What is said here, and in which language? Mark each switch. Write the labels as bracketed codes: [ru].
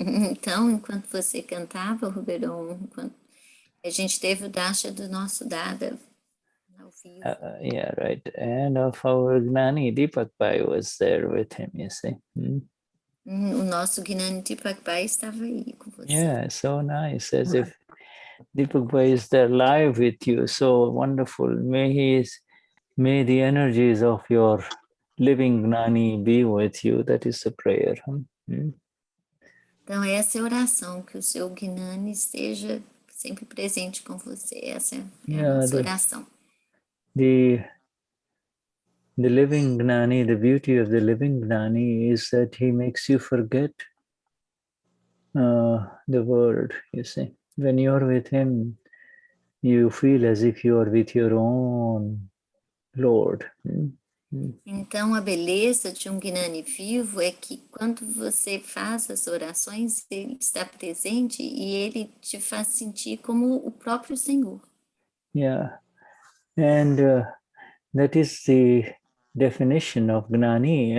[pt] Então, enquanto você cantava, Roberto, a gente teve o darshan do nosso Dada ao vivo. [en] Yeah, right. And of our Gnani, Deepak Bhai was there with him, you see. [pt] O nosso Gnani Purush estava aí com você. [en] Yeah, so nice, as if Deepak Bhai is there live with you. So wonderful. May the energies of your living Gnani be with you. That is the prayer. [pt] Então, essa é a oração, que o seu Gnani esteja sempre presente com você. Essa é a nossa oração. [en] The living Gnani, the beauty of the living Gnani is that he makes you forget the world, you see. When you're with him, you feel as if you are with your own Lord. [pt] Então, a beleza de um Gnani vivo é que quando você faz as orações, ele está presente e ele te faz sentir como o próprio Senhor. [en] Yeah, and that is the definition of Gnani.